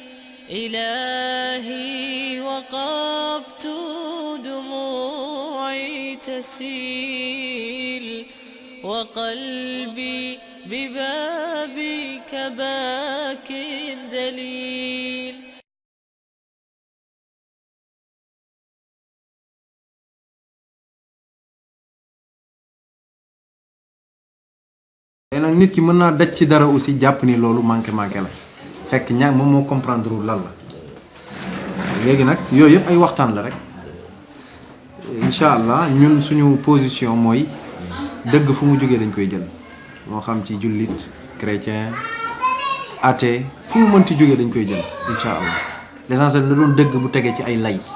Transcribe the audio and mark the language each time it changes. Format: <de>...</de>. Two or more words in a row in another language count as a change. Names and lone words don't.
<ar>إلهي وقفت دموعي تسيل وقلبي ببابك باك ذليل.</ar> <wo>mais nag nit ki mën naa daj ci dara aussi jàpp ni loolu manqué la fekk ñaag moom moo comprendre lan la léegi nag yooyu yëpp ay waxtaan la rek</wo> <ar>إن شاء الله</ar> <wo>ñun suñu position mooy dëgg fu mu jógee dañ koy jël moo xam ci jullit</wo> <fr>chrétien athée</fr> <wo>fu mu mënti jógee dañ koy jël</wo> <ar>إن شاء الله</ar> <wo>l'essentiel na doon dëgg bu tegee ci ay lay</wo>